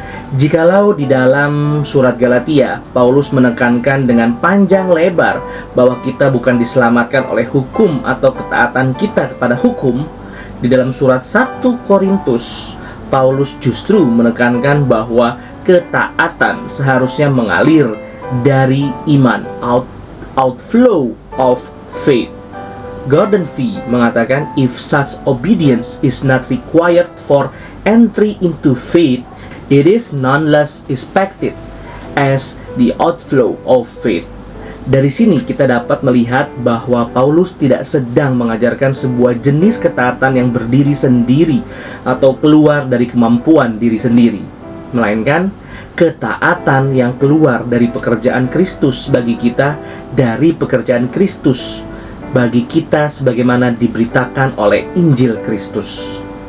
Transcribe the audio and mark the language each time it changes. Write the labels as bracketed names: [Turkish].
[Indonesian] Jikalau di dalam surat Galatia, Paulus menekankan dengan panjang lebar bahwa kita bukan diselamatkan oleh hukum atau ketaatan kita kepada hukum, di dalam surat 1 Korintus, Paulus justru menekankan bahwa ketaatan seharusnya mengalir dari iman, [English] outflow of faith. [Indonesian] Gordon Fee mengatakan, [English] if such obedience is not required for entry into faith, it is nonetheless expected as the outflow of faith. [Indonesian] Dari sini kita dapat melihat bahwa Paulus tidak sedang mengajarkan sebuah jenis ketaatan yang berdiri sendiri atau keluar dari kemampuan diri sendiri, melainkan ketaatan yang keluar dari pekerjaan Kristus bagi kita, dari pekerjaan Kristus bagi kita sebagaimana diberitakan oleh Injil Kristus.